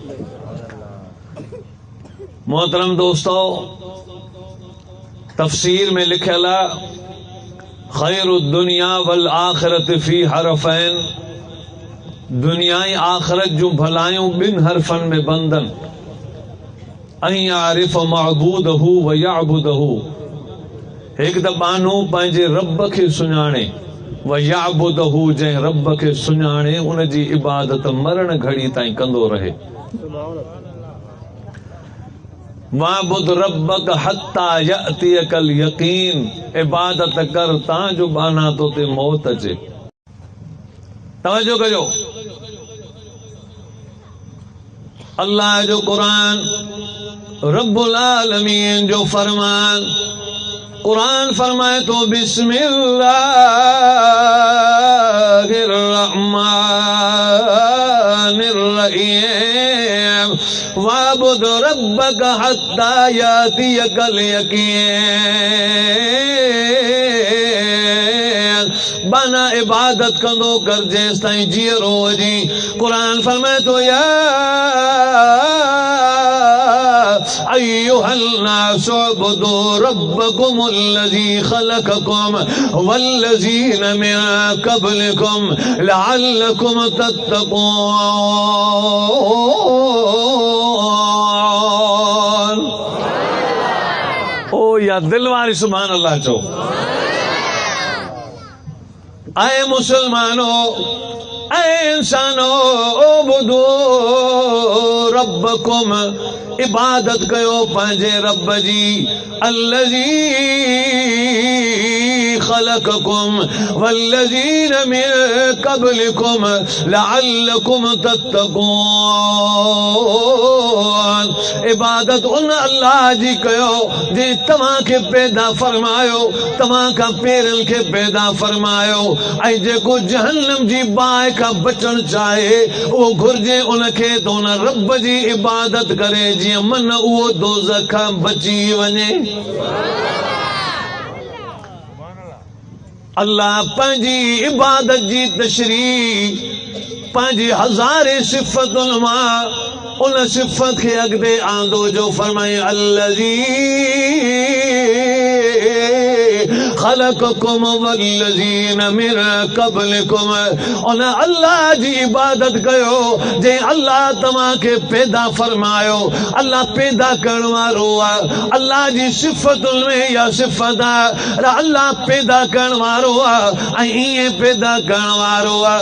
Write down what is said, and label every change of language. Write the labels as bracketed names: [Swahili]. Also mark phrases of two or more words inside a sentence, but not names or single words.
[Sindhi] मोहतरम दोस्तो, तफ़सीर में लिखियल आहे [Arabic] خير الدنيا والآخرة في حرفين, [Sindhi] दुनिया ऐं आख़िरत जूं भलायूं ॿिनि हरफ़नि में बंदन। [Arabic] أن يعرف معبوده ويعبده, [Sindhi] हिकु त बानो पंहिंजे रब खे सुञाणे, [Arabic] ويعبده, [Sindhi] जंहिं रब खे सुञाणे उन जी इबादत मरण घड़ी ताईं कंदो रहे। [Arabic] واعبد ربك حتى يأتيك اليقين, [Sindhi] इबादत कर तां जो बाना तो ते मौत अचे। तवज्जो कजो, अल्लाह जो क़ुरान, [Arabic] رب العالمين [Sindhi] जो फरमान। क़ुरान फरमाए तो [Arabic] بسم الله الرحمن الرحيم, واعبد ربك حتى يأتيك اليقين, [Sindhi] बाना इबादत कंदो कर जेस ताईं जीअरो जी कुरान फरमाए तो या [Arabic] أيها الناس اعبدوا ربكم الذي خلقكم والذين من قبلكم لعلكم تتقون. [Sindhi] ओ या दिल वारी [Arabic] سبحان الله [Sindhi] चो। आए मुसलमानो आए इंसानो [Arabic] اعبدوا ربكم [Sindhi] इबादत कयो पंहिंजे रब जी [Arabic] الذي خلقكم والذين من قبلكم لعلكم تتقون. [Sindhi] इबादत उन अल्लाह जी कयो जे तव्हां खे पैदा फरमायो, तव्हां खां पेरनि खे पैदा फरमायो ऐं जेको जहन्नम जी बाहि खां बचण चाहे उहो घुर्जे उनखे त उन रब जी इबादत करे जीअं मन उहो दोज़ख खां बची वञे। अल्लाह पंहिंजी इबादत जी तशरीह पंहिंजी हज़ारे सिफ़तुनि मां उन सिफ़त खे अॻिते आंदो जो फरमाए [Arabic] الذي خلقكم والذين من قبلكم. [Sindhi] उन अल्लाह जी इबादत कयो जे अल्लाह तव्हां खे पैदा फरमायो। अल्लाह पैदा करण वारो आहे। अल्लाह जी सिफ़तुनि में इहा सिफ़त आहे अल्लाह पैदा करण वारो आहे ऐं ईअं पैदा करण वारो आहे।